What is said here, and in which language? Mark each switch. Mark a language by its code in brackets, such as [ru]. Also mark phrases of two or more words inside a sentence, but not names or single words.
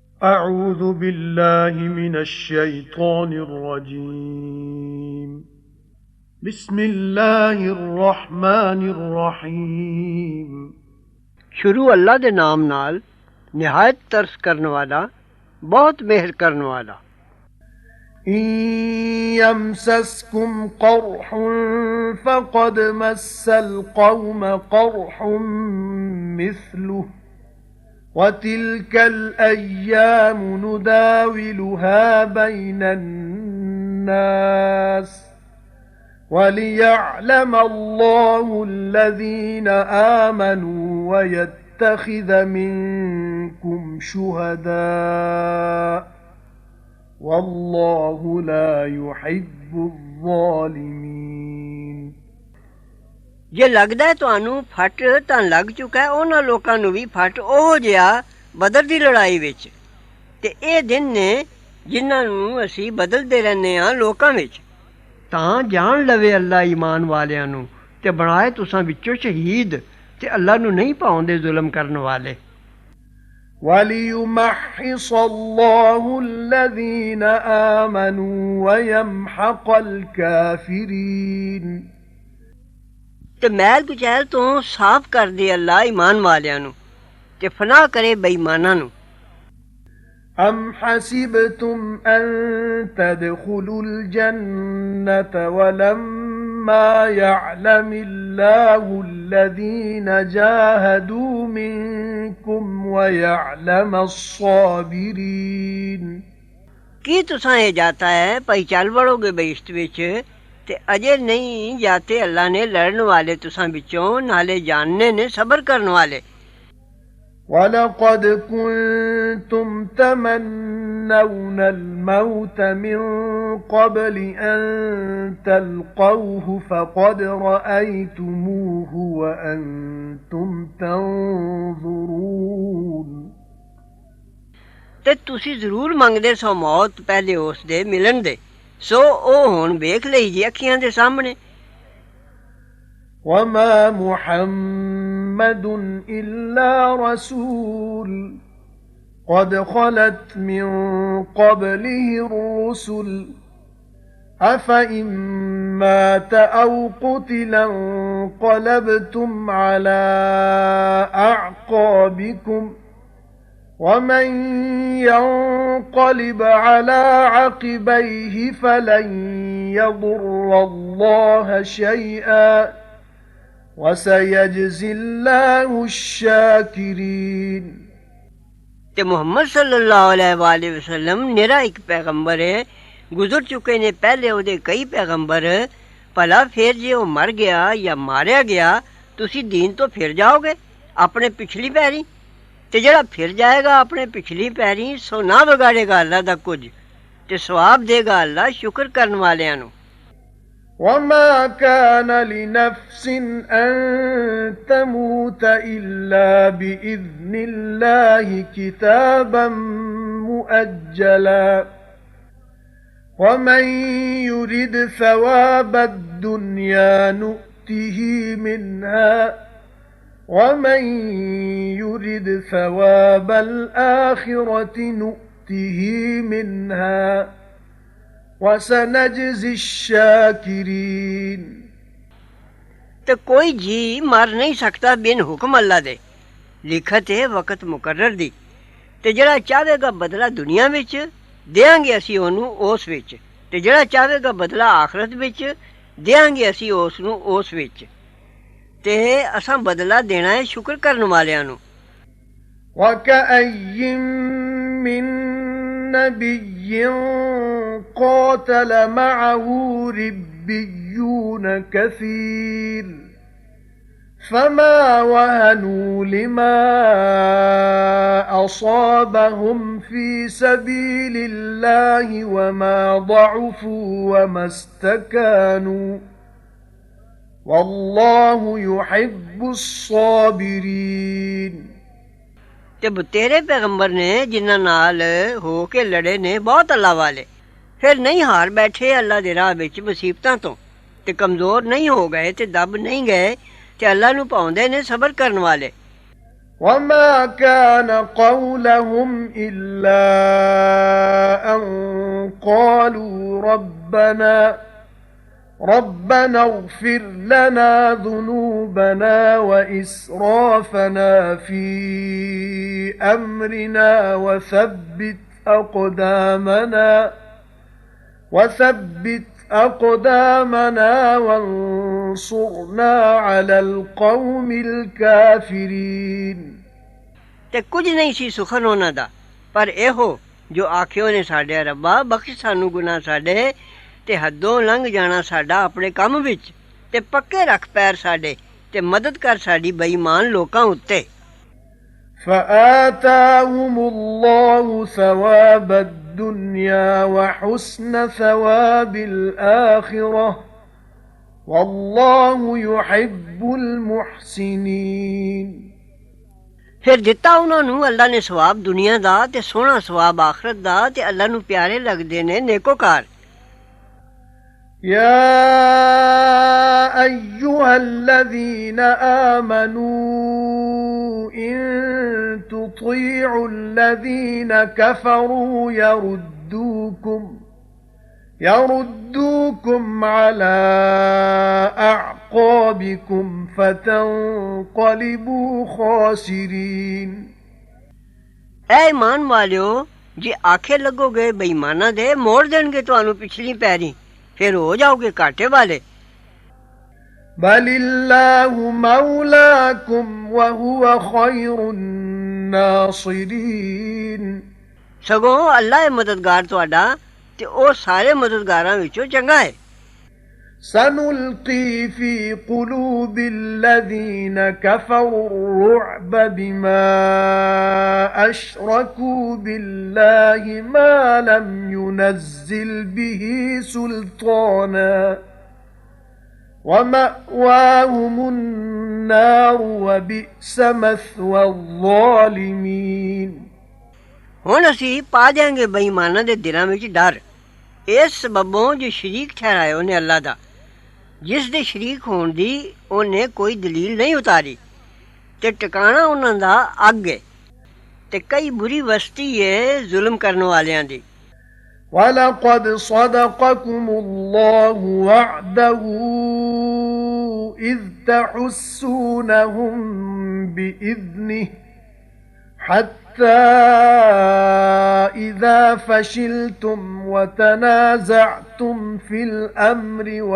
[ar] أعوذ بالله من الشيطان الرجيم بسم الله الرحمن الرحيم [pa] ਸ਼ੁਰੂ ਅੱਲਾ ਦੇ ਨਾਮ ਨਾਲ ਨਿਹਾਇਤ ਤਰਸ ਕਰਨ ਵਾਲਾ ਬਹੁਤ ਮਿਹਰ ਕਰਨ ਵਾਲਾ। [ar] إن يمسسكم قرح فقد مس القوم قرح مثله وتلك الأيام نداولها بين الناس وليعلم الله الذين آمنوا ويتخذ منكم شهداء والله لا يحب الظالمين। [pa] ਜੇ ਲੱਗਦਾ ਤੁਹਾਨੂੰ ਫਟ ਤਾਂ ਲੱਗ ਚੁੱਕਾ ਹੈ ਉਹਨਾਂ ਲੋਕਾਂ ਨੂੰ ਵੀ ਫਟ ਉਹ ਜਿਹਾ ਬਦਰ ਦੀ ਲੜਾਈ ਵਿੱਚ, ਤੇ ਇਹ ਦਿਨ ਨੇ ਜਿਨ੍ਹਾਂ ਨੂੰ ਅਸੀਂ ਬਦਲਦੇ ਰਹਿੰਦੇ ਹਾਂ ਲੋਕਾਂ ਵਿੱਚ। ਤਾਂ ਜਾਣ ਲਵੇ ਅੱਲਾ ਈਮਾਨ ਵਾਲਿਆਂ ਨੂੰ ਤੇ ਬਣਾਏ ਤੁਸਾਂ ਵਿੱਚੋਂ ਸ਼ਹੀਦ, ਤੇ ਅੱਲਾ ਨੂੰ ਨਹੀਂ ਪਾਉਂਦੇ ਜ਼ੁਲਮ ਕਰਨ ਵਾਲੇ। [ar] وَلِيُمَحِّصَ اللَّهُ الَّذِينَ آمَنُوا وَيَمْحَقَ الْكَافِرِينَ। [pa] ਤੇ ਮੈਲ ਕੁਚੈਲ ਤੋਂ ਸਾਫ਼ ਕਰ ਦੇ ਅੱਲਾ ਈਮਾਨ ਵਾਲਿਆਂ ਨੂੰ ਤੇ ਫਨਾਹ ਕਰੇ ਬੇਈਮਾਨਾਂ ਨੂੰ। [ar] أَمْ حَسِبْتُمْ أَن تَدْخُلُوا الْجَنَّةَ وَلَمَّا يَعْلَمِ اللَّهُ الَّذِينَ جَاهَدُوا مِنكُمْ وَيَعْلَمَ الصَّابِرِينَ। [pa] ਕੀ ਤੁਸਾਂ ਇਹ ਜਾਤਾ ਹੈ ਭਈ ਚੱਲ ਵੜੋਗੇ ਬਹਿਸ਼ਤ ਵਿੱਚ, ਤੇ ਅਜੇ ਨਹੀਂ ਜਾਤੇ ਅੱਲਾ ਨੇ ਲੜਨ ਵਾਲੇ ਤੁਸਾਂ ਵਿੱਚੋਂ ਨਾਲੇ ਜਾਣਨੇ ਨੇ ਸਬਰ ਕਰਨ ਵਾਲੇ। [ar] وَلَقَدْ كُنْتُمْ تَمَنَّوْنَ الْمَوْتَ مِنْ قَبْلِ أَنْ تَلْقَوْهُ فَقَدْ رَأَيْتُمُوهُ وَأَنْتُمْ تَنْظُرُونَ। [pa] ਤੇ ਤੁਸੀਂ ਜ਼ਰੂਰ ਮੰਗਦੇ ਸੋ ਮੌਤ ਪਹਿਲੇ ਉਸ ਦੇ ਮਿਲਣ ਦੇ, ਸੋ ਉਹ ਹੁਣ ਵੇਖ ਲਈ ਜੀ ਅੱਖੀਆਂ ਦੇ ਸਾਹਮਣੇ। [ar] وَمَا مُحَمَّدٌ إِلَّا رَسُولٌ قَدْ خَلَتْ مِنْ قَبْلِهِ الرُّسُلُ أَفَإِنْ مَاتَ أَوْ قُتِلَ انقَلَبْتُمْ عَلَى أَعْقَابِكُمْ وَمَنْ يَنْقَلِبْ عَلَى عَقِبَيْهِ فَلَنْ يَضُرَّ اللَّهَ شَيْئًا وَسَيَجْزِي اللَّهُ الشَّاكِرِينَ। [pa] ਤੇ ਮੁਹੰਮਦ [ar] صلى الله عليه وسلم [pa] ਨਿਰਾ ਇੱਕ ਪੈਗੰਬਰ ਹੈ, ਗੁਜ਼ਰ ਚੁੱਕੇ ਨੇ ਪਹਿਲੇ ਉਹਦੇ ਕਈ ਪੈਗੰਬਰ। ਭਲਾ ਫਿਰ ਜੇ ਉਹ ਮਰ ਗਿਆ ਜਾਂ ਮਾਰਿਆ ਗਿਆ ਤੁਸੀਂ ਦੀਨ ਤੋਂ ਫਿਰ ਜਾਓਗੇ ਆਪਣੇ ਪਿਛਲੀ ਪੈਰੀ, ਤੇ ਜਿਹੜਾ ਫਿਰ ਜਾਏਗਾ ਆਪਣੇ ਪਿਛਲੀ ਪੈਰੀ ਸੋ ਨਾ ਵਿਗਾੜੇਗਾ ਅੱਲਾ ਦਾ ਕੁਝ, ਤੇ ਸਵਾਬ ਦੇਗਾ ਅੱਲਾ ਸ਼ੁਕਰ ਕਰਨ ਵਾਲਿਆਂ ਨੂੰ। [ar] وَمَا كَانَ لِنَفْسٍ أَن تَمُوتَ إِلَّا بِإِذْنِ اللَّهِ كِتَابًا مُؤَجَّلًا وَمَن يُرِدْ ثَوَابَ الدُّنْيَا نُؤْتِهِ مِنْهَا وَمَن يُرِدْ ثَوَابَ الْآخِرَةِ نُؤْتِهِ مِنْهَا وَسَنَجْزِي الشَّاكِرِينَ। [pa] ਤੇ ਕੋਈ ਜੀ ਮਰ ਨਹੀਂ ਸਕਦਾ ਬਿਨ ਹੁਕਮ ਅੱਲਾ ਦੇ, ਲਿਖਤ ਹੈ ਵਕਤ ਮੁਕਰਰ ਦੀ। ਤੇ ਜਿਹੜਾ ਚਾਹੇਗਾ ਬਦਲਾ ਦੁਨੀਆ ਵਿੱਚ ਦੇਾਂਗੇ ਅਸੀਂ ਉਹਨੂੰ ਉਸ ਵਿੱਚ, ਤੇ ਜਿਹੜਾ ਚਾਹੇਗਾ ਬਦਲਾ ਆਖਰਤ ਵਿੱਚ ਦੇਾਂਗੇ ਅਸੀਂ ਉਸ ਨੂੰ ਉਸ ਵਿੱਚ, ਤੇ ਅਸਾਂ ਬਦਲਾ ਦੇਣਾ ਹੈ ਸ਼ੁਕਰ ਕਰਨ ਵਾਲਿਆਂ ਨੂੰ। [ar] وَكَأَيٍّ مِّن نَّبِيٍّ قَاتَلَ مَعَهُ رِبِّيُّونَ كَثِيرٌ فَمَا وَهَنُوا لِمَا أَصَابَهُمْ فِي سَبِيلِ اللَّهِ وَمَا ضَعُفُوا وَمَا اسْتَكَانُوا وَاللَّهُ يُحِبُّ الصَّابِرِينَ। [pa] ਤੇ ਬਤੇਰੇ ਪੈਗੰਬਰ ਨੇ ਜਿਨ੍ਹਾਂ ਨਾਲ ਹੋ ਕੇ ਲੜੇ ਨੇ ਬਹੁਤ ਅੱਲਾ ਵਾਲੇ, ਫਿਰ ਨਹੀਂ ਹਾਰ ਬੈਠੇ ਅੱਲਾ ਦੇ ਰਾਹ ਵਿੱਚ ਮੁਸੀਬਤਾਂ ਤੋਂ, ਤੇ ਕਮਜ਼ੋਰ ਨਹੀਂ ਹੋ ਗਏ ਤੇ ਦਬ ਨਹੀਂ ਗਏ, ਤੇ ਅੱਲਾ ਨੂੰ ਪਾਉਂਦੇ ਨੇ ਸਬਰ ਕਰਨ ਵਾਲੇ। [ar] وما كان قولهم إلا أن قالوا ربنا اغفر لنا ذنوبنا وإسرافنا في أمرنا وثبت أقدامنا وانصرنا على القوم الكافرين [pa] ਤੇ ਕੁਝ ਨਹੀਂ ਸੀ ਸੁਖਨ ਉਹਨਾਂ ਦਾ ਪਰ ਇਹੋ ਜੋ ਆਖਿਓ ਨੇ ਸਾਡੇ ਰੱਬਾ ਬਖਸ਼ ਸਾਨੂੰ ਗੁਨਾਹ ਸਾਡੇ ਤੇ ਹੱਦੋਂ ਲੰਘ ਜਾਣਾ ਸਾਡਾ ਆਪਣੇ ਕੰਮ ਵਿੱਚ ਤੇ ਪੱਕੇ ਰੱਖ ਪੈਰ ਸਾਡੇ ਤੇ ਮਦਦ ਕਰ ਸਾਡੀ ਬੇਈਮਾਨ ਲੋਕਾਂ ਉੱਤੇ [ar] فآتاهم الله ثواب الدنيا وحسن ثواب الآخرة والله يحب المحسنين [pa] ਫਿਰ ਦਿੱਤਾ ਉਹਨਾਂ ਨੂੰ ਅੱਲਾ ਨੇ ਸਵਾਬ ਦੁਨੀਆ ਦਾ ਤੇ ਸੋਹਣਾ ਸਵਾਬ ਆਖਰਤ ਦਾ ਤੇ ਅੱਲਾ ਨੂੰ ਪਿਆਰੇ ਲੱਗਦੇ ਨੇ ਨੇਕੋਕਾਰ [ar] يا أيها الذين آمنوا إن تطيعوا الذين كفروا يردوكم على أعقابكم فتنقلبوا خاسرين [pa] ਐ ਇਮਾਨ ਵਾਲਿਓ ਜੇ ਆਖੇ ਲੱਗੋਗੇ ਬੇਈਮਾਨਾਂ ਦੇ ਮੋੜ ਦੇਣਗੇ ਤੁਹਾਨੂੰ ਪਿਛਲੀ ਪੈਰੀ ਫਿਰ ਹੋ ਜਾਓਗੇ ਘਾਟੇ ਵਾਲੇ [ar] بل الله مولاكم وهو خير الناصرين [pa] ਸਗੋਂ ਅੱਲਾ ਹੈ ਮਦਦਗਾਰ ਤੁਹਾਡਾ ਤੇ ਉਹ ਸਾਰੇ ਮਦਦਗਾਰਾਂ ਵਿੱਚੋਂ ਚੰਗਾ ਹੈ [ar] سنلقي في قلوب الذين كفروا الرعب بما أشركوا بالله ما لم ينزل به سلطانا ومأواهم النار وبئس مثوى الظالمين [pa] ਹੁਣ ਅਸੀਂ ਪਾ ਦਿਆਂਗੇ ਬੇਈਮਾਨਾਂ ਦੇ ਦਿਲਾਂ ਵਿੱਚ ਡਰ ਇਸ ਸਬਬੋਂ ਜੋ ਸ਼ਰੀਕ ਠਹਿਰਾਏ ਉਹਨੇ ਅੱਲਾ ਦਾ ਜਿਸ ਦੇ ਸ਼ਰੀਕ ਹੋਣ ਦੀ ਉਹਨੇ ਕੋਈ ਦਲੀਲ ਨਹੀਂ ਉਤਾਰੀ ਤੇ ਟਿਕਾਣਾ ਉਹਨਾਂ ਦਾ ਅੱਗ ਹੈ ਤੇ ਕਈ ਬੁਰੀ ਵਸਤੀ ਹੈ ਜ਼ੁਲਮ ਕਰਨ ਵਾਲਿਆਂ ਦੀ [ar] وَلَقَدْ صَدَقَكُمُ اللَّهُ وَعْدَهُ إِذْ تَحُسُّونَهُمْ بِإِذْنِهِ حَتَّى إِذَا فَشِلْتُمْ وَتَنَازَعْتُمْ فِي الْأَمْرِ